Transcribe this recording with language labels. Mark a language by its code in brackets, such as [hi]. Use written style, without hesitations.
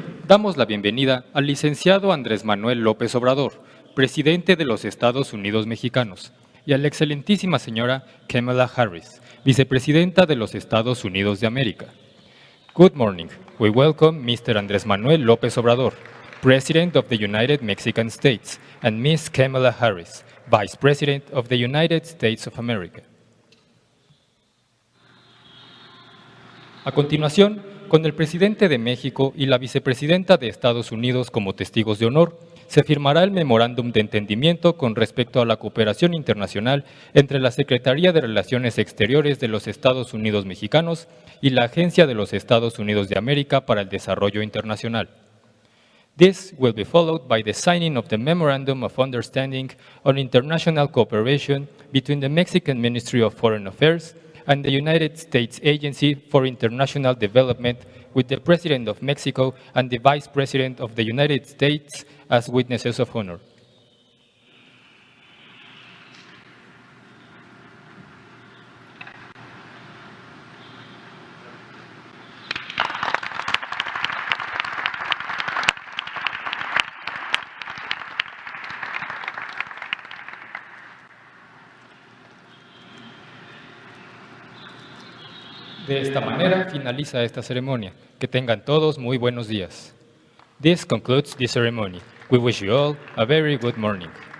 [es] Damos la bienvenida al licenciado Andrés Manuel López Obrador, presidente de los Estados Unidos mexicanos, y a la excelentísima señora Kamala Harris, vicepresidenta de los Estados Unidos de América. [en] Good morning. We welcome Mr. Andrés Manuel López Obrador, President of the United Mexican States, and Ms. Kamala Harris, Vice President of the United States of America. [es] A continuación, con el presidente de México y la vicepresidenta de Estados Unidos como testigos de honor, se firmará el memorándum de entendimiento con respecto a la cooperación internacional entre la Secretaría de Relaciones Exteriores de los Estados Unidos mexicanos y la Agencia de los Estados Unidos de América para el Desarrollo Internacional. [en] This will be followed by the signing of the Memorandum of Understanding on International Cooperation between the Mexican Ministry of Foreign Affairs and the United States Agency for International Development, with the President of Mexico and the Vice President of the United States as witnesses of honor. [es] De esta manera finaliza esta ceremonia. Que tengan todos muy buenos días. [en] This concludes the ceremony. We wish you all a very good morning.